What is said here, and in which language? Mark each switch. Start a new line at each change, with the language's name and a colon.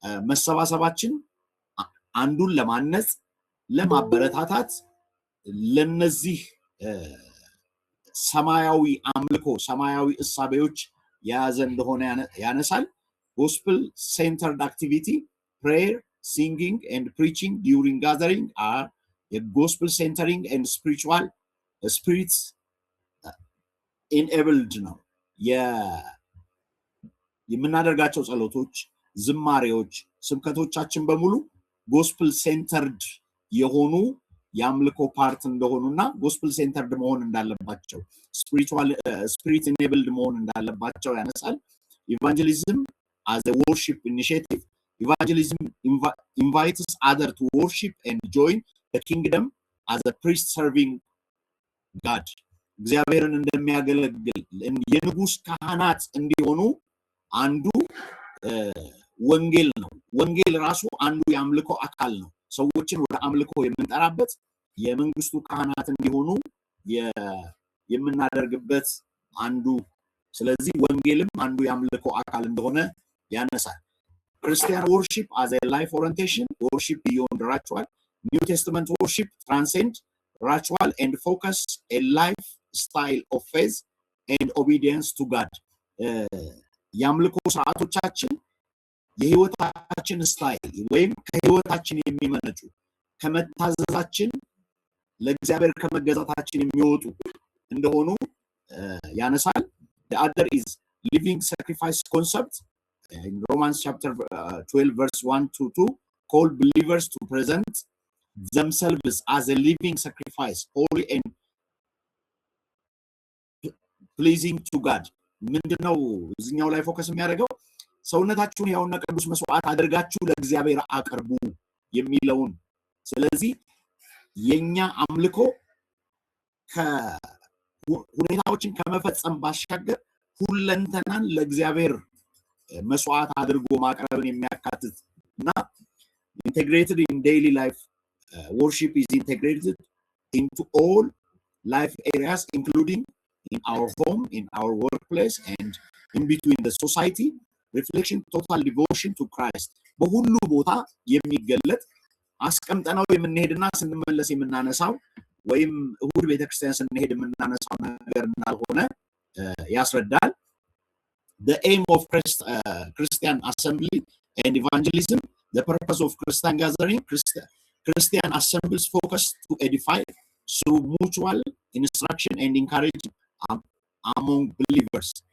Amharic: መሰባሰባችን አንዱን ለማነጽ ለማበረታታት ለነዚህ ሰማያዊ አምልኮ ሰማያዊ እሳቤዎች የያዘ እንደሆነ ያነሳል።
English: gospel centered activity, prayer, singing and preaching during gathering are a gospel centering and spiritual spirits
Amharic: enabled ነው። የምናደርጋቸው ጸሎቶች ዝማሬዎች ስብከቶቻችን በሙሉ ጎስፕል ሴንተርድ የሆኑ ያምልኮ ፓርት እንደሆኑና ጎስፕል ሴንተርድ መሆን እንዳለባቸው ስፒሪቹዋል ስፒሪት ኢኔብልድ መሆን እንዳለባቸው ያነሳል።
English: ኢቫንጀሊዝም as a worship initiative, evangelism invites others to worship and join the kingdom as a priest serving God.
Amharic: እግዚአብሔርን እንደሚያገለግል የንጉስ ካህናት እንዲሆኑ አንዱ ወንጌል ነው። ወንጌል ራሱ አንዱ የአምልኮ አካል ነው። ሰዎችን ወደ አምልኮ የምንጠራበት የመንግስቱ ካህናት እንዲሆኑ የምናደርግበት አንዱ ስለዚህ ወንጌልም አንዱ የአምልኮ አካል እንደሆነ ያነሳል።
English: Christian worship as a life orientation, worship beyond ritual. New Testament worship transcend ritual and focus a lifestyle of faith and obedience to God.
Amharic: የአምልኮ ስርዓቶቻችን የህይወታችን ስታይል ወይም ከህይወታችን የሚመነጩ ከመታዘዛችን ለእግዚአብሔር ከመገዛታችን የሚወጡ እንደሆኑ ያነሳል።
English: The other is living sacrifice concept. In Romans chapter 12 verse 1 to 2 call believers to present themselves as a living sacrifice, holy and pleasing to God.
Amharic: ምንድነው እዚህኛው ላይ ፎከስ የሚያደርገው ሰውነታችሁን ያውና ቅዱስ መስዋዕት አድርጋችሁ ለእግዚአብሔር አቅርቡ የሚለውን። ስለዚህ የኛ አምልኮ ከሁኔታዎችን ከመፈጸም ባሻገር ሁለንተናን ለእግዚአብሔር መስዋዕት አድርጎ ማቅረብን የሚያካትት እና
English: integrated in daily life. Worship is integrated into all life areas including in our home, in our workplace and in between the society. Reflection, total devotion to Christ.
Amharic: በሁሉ ቦታ የሚገለጥ አስቀምጠናው የምንሄድና ስንመለስ የምናነሳው ወይም እሁድ ቤተክርስቲያን ስንሄድ የምናነሳው ነገር እንዳልሆነ ያስረዳል።
English: The aim of Christian assembly and evangelism, the purpose of Christian gathering, Christian assemblies focus to edify through mutual instruction and encouragement among believers.